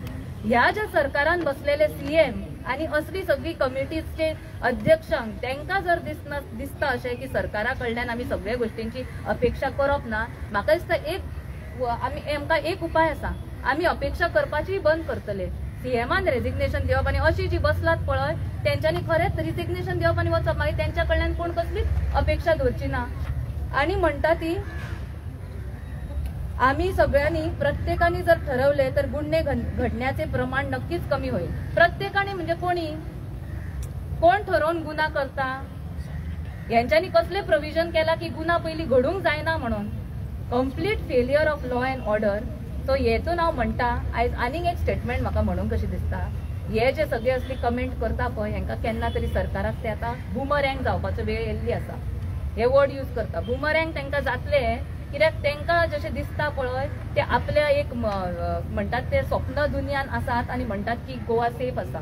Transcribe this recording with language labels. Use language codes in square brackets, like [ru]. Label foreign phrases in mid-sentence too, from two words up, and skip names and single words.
[kok] ह्या ज्या सरकारान बसलेले सीएम आणि असली सगळी कमिटीचे अध्यक्षांक तांकां जर दिसता अशें की सरकारा कडल्यान आमी सगळ्या गोष्टींची अपेक्षा करप ना, म्हाका दिसता आमकां एक उपाय आसा, आमी अपेक्षा करपाची बंद करतले. सीएमान रेजिग्नेशन दिवप आणि अशी जी बसलात पळय त्यांच्यानी खरेंच रिजिग्नेशन दिवप आणि वचप, मागीर त्यांच्या कडल्यान कोण कसलीच अपेक्षा धरची ना. आणि म्हणटा ती [mr] आम्ही सगळ्यांनी प्रत्येकाने जर ठरवले तर गुन्हे घडण्याचे प्रमाण नक्कीच कमी होईल. [kok] प्रत्येकाने म्हणजे कोण ठरवून गुन्हा करता, यांच्यानी कसले प्रोव्हिजन केला की गुन्हा पयली घडूंक जायना म्हणून. [en] complete failure of law and order. [kok] सो हेतून हांव म्हणटा आयज आनीक एक स्टेटमेंट म्हाका म्हणूंक कशी दिसता, हे जे सगळे असली कमेंट करता पळय हेंका केन्ना तरी सरकाराक ते आतां बुमरँग जावपाचो वेळ येयल्ली आसा. हे [en] word use [kok] करता बुमरँग तांकां जातले, कित्याक तांकां जशें दिसता पळय ते आपल्या एक म्हणटात ते स्वप्न दुनियान आसात आनी म्हणटात की गोवा सेफ आसा.